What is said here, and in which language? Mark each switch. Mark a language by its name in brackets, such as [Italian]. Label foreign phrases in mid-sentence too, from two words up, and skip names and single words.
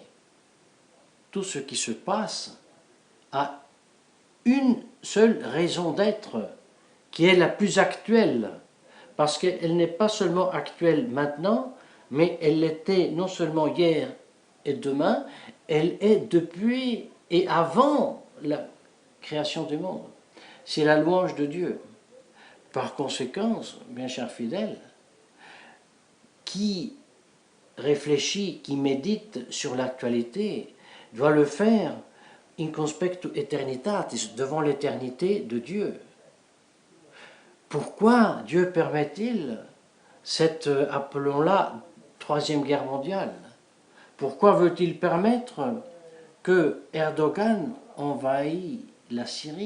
[French] Tout ce qui se passe a une seule raison d'être, qui est la plus actuelle, parce qu'elle n'est pas seulement actuelle maintenant, mais elle l'était non seulement hier et demain, elle est depuis et avant la création du monde. C'est la louange de Dieu. Par conséquent, bien chers fidèles, qui réfléchit, qui médite sur l'actualité, doit le faire [Latin] in conspectu aeternitatis, [French] devant l'éternité de Dieu. Pourquoi Dieu permet-il cette, appelons-la, Troisième Guerre mondiale? Pourquoi veut-il permettre que Erdogan envahisse la Syrie?